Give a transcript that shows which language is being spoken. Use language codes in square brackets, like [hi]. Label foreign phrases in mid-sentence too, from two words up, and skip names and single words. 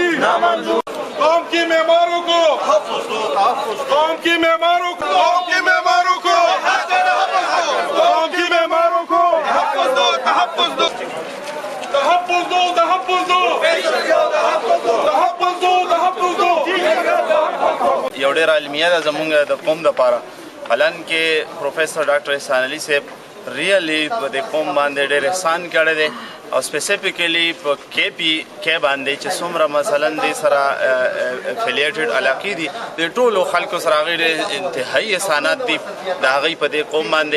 [ur] قوم کی مہمانوں کو، قوم کی مہمانوں کو، قوم کی مہمانوں کو، قوم کی مہمانوں کو تحفظ دو، تحفظ دو، تحفظ دو، تحفظ دو، تحفظ دو، تحفظ دو. [ps] یو ډېر عالمیه ده زمونږ د قوم دپاره، حالانکې پروفیسر ډاکټر احسان علي صاحب ریئلی په دې قوم باندې ډېر احسان کړی دی او سپیسیفیکلی په کې باندې چې څومره مثلا دې سره افیلیټډ علاقې دي د ټولو خلکو سره هغوی ډېر انتهایي احسانات دي د هغوی په دې قوم باندې.